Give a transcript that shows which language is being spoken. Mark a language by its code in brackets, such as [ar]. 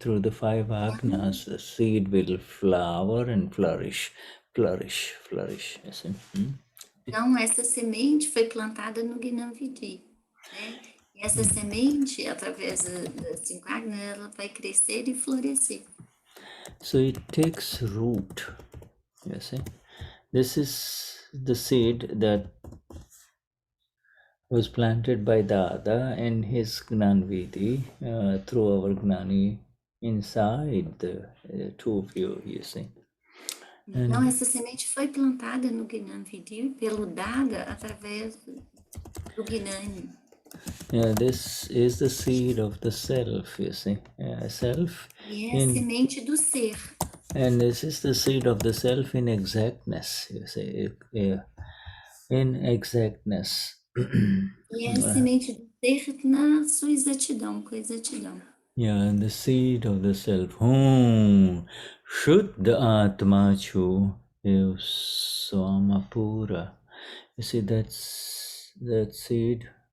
[en] Through the 5 agnas, the seed will flower and flourish, you see. [pt] Então, essa semente foi plantada no Gnani, né? E essa semente, através das 5 agnas, ela vai crescer e florescer. [en] So it takes root, you see. This is the seed that was planted by Dada in his Gnani through our Gnani inside the two of you see. [pt] Então, essa semente foi plantada no Gnani pelo Dada através do Gnani. [en] Yeah, this is the seed of the self, you see. Self. [pt] E é a semente do ser. [en] And this is the seed of the self in exactness, you see. In exactness. [pt] E é a semente do ser na sua exatidão, com exatidão. [en] Yeah, and the seed of the self. Shuddha Atma chu Eu Swama Pura. You see, that seed.